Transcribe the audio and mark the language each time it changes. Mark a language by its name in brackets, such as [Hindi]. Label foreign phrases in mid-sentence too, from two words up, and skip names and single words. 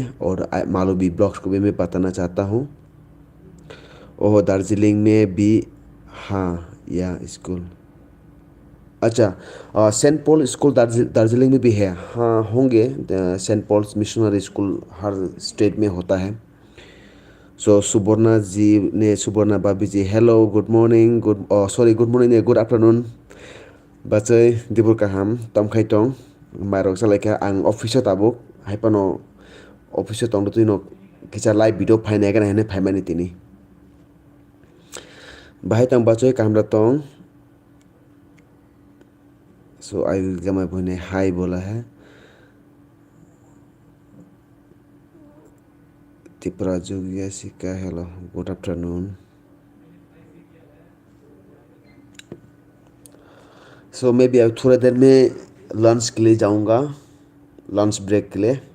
[Hindi] और मालवी ब्लॉग्स को भी मैं बताना चाहता हूँ। और दार्जिलिंग में भी, हाँ, या स्कूल, अच्छा, सेंट पॉल स्कूल दार्जिलिंग में भी है। हाँ, होंगे। सेंट पॉल्स मिशनरी स्कूल हर स्टेट में होता है। [English] सो सुवर्णा बाबी जी, hello, good morning, good morning नहीं, good afternoon. [Kok Borok] बाचै दिबुर kaham tongkhai tong माइरक सालायखा आं अफिसाव ताबुक हाइपानो अफिसाव तंग तुई नो किसा [English] live video [Kok Borok] फाइनाय गना हेने फाइमानि तिनि बाहाय तंग बाचै कामरा तंग सो आई गमाई बहिनी हाई [Hindi] बोला है। [English] त्रिपुरा जोगिया सिका hello good afternoon. [Hindi] सो मैं भी अब थोड़ा देर में लंच के लिए जाऊंगा, [English] lunch break [Hindi] के लिए।